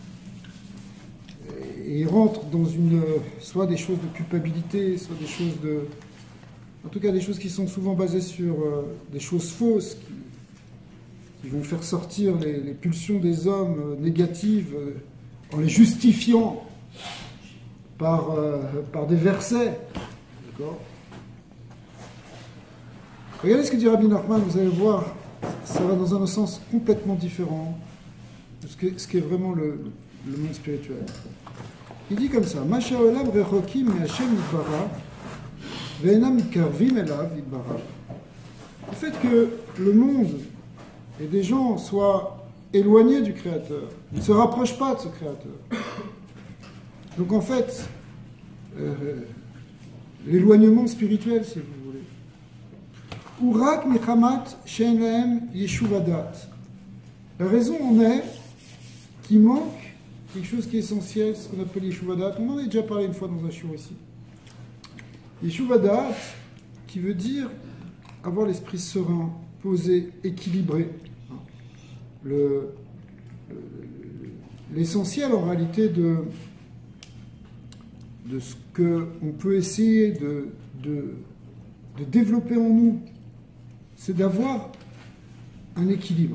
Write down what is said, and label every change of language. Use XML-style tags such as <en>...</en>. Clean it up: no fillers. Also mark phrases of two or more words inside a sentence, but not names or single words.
<fr>et rentre dans soit des choses de culpabilité, soit des choses en tout cas des choses qui sont souvent basées sur des choses fausses qui vont faire sortir les pulsions des hommes négatives en les justifiant par des versets. D'accord ? Regardez ce que dit Rabbi Nachman, vous allez voir, ça va dans un sens complètement différent de ce qu'est vraiment le monde spirituel. Il dit comme ça,</fr> <he>מה שהעולם רחוקים מה' יתברך ואינם מתקרבים אליו יתברך.</he> <fr>Le fait que le monde et des gens soient éloignés du Créateur, ne se rapprochent pas de ce Créateur. Donc en fait, l'éloignement spirituel, si vous voulez.</fr> <he>ורק מחמת שאין להם ישוב הדעת.</he> <fr>La raison en est qu'il manque quelque chose qui est essentiel, ce qu'on appelle</fr> <he>ישוב הדעת.</he> <fr>On en a déjà parlé une fois dans un shiur ici.</fr> <he>ישוב הדעת,</he> <fr>qui veut dire avoir l'esprit serein, posé, équilibré. L'essentiel en réalité de ce qu'on peut essayer de développer en nous, c'est d'avoir un équilibre.</fr>